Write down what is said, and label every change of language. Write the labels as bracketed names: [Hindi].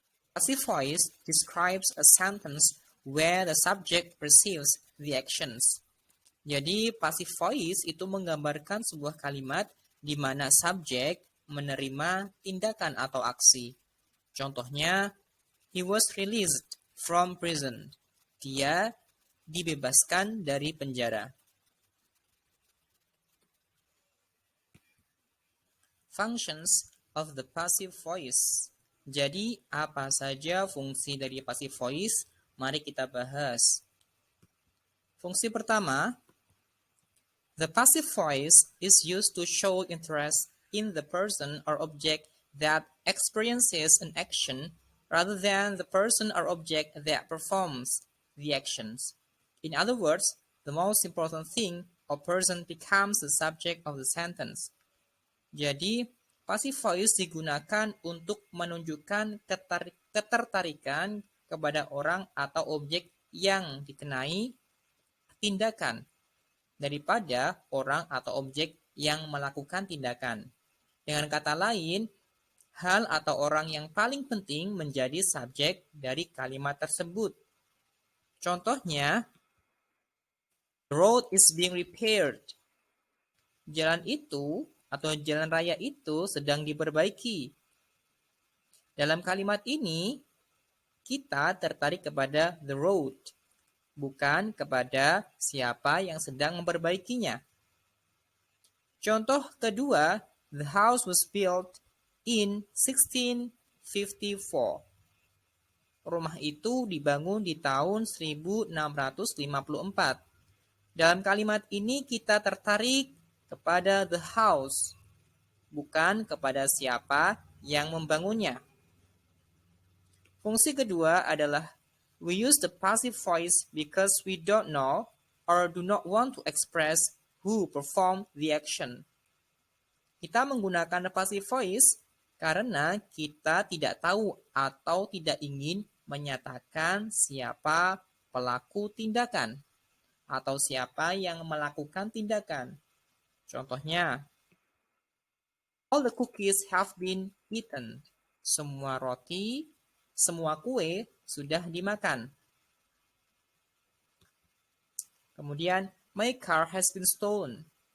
[English] Passive voice describes a sentence where the subject perceives the actions. [Indonesian] Jadi, passive voice itu menggambarkan sebuah kalimat di mana subjek menerima tindakan atau aksi. Contohnya, [English] he was released from prison. [Indonesian] Dia dibebaskan dari penjara. [English] Functions of the passive voice. [Indonesian] Jadi, apa saja fungsi dari passive voice? Mari kita bahas. Fungsi pertama, [English] the passive voice is used to show interest in the person or object that experiences an action rather than the person or object that performs the actions. In other words, the most important thing or person becomes the subject of the sentence. [Indonesian] Jadi, passive voice digunakan untuk menunjukkan ketertarikan kepada orang atau objek yang dikenai tindakan daripada orang atau objek yang melakukan tindakan. Dengan kata lain, hal atau orang yang paling penting menjadi subjek dari kalimat tersebut. Contohnya, [English] the road is being repaired. [Indonesian] Jalan itu atau jalan raya itu sedang diperbaiki. Dalam kalimat ini, kita tertarik kepada [English] the road, [Indonesian] bukan kepada siapa yang sedang memperbaikinya. Contoh kedua, [English] the house was built in 1654. [Indonesian] Rumah itu dibangun di tahun 1654. Dalam kalimat ini kita tertarik kepada [English] the house, [Indonesian] bukan kepada siapa yang membangunnya. Fungsi kedua adalah [English] we use the passive voice because we don't know or do not want to express who performed the action. [Indonesian] Kita menggunakan passive voice karena kita tidak tahu atau tidak ingin menyatakan siapa pelaku tindakan atau siapa yang melakukan tindakan. Contohnya, [English] all the cookies have been eaten. [Indonesian] Semua roti, semua kue sudah dimakan. Kemudian, [English] my car has been stolen.